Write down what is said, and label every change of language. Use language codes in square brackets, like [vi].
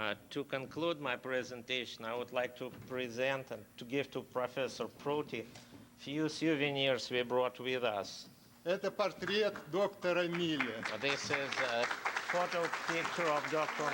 [en] To conclude my presentation, I would like to present and to give to Professor Prouty few souvenirs we brought with us. [ru] Это портрет доктора Милля. [en] This is a photo picture of Dr.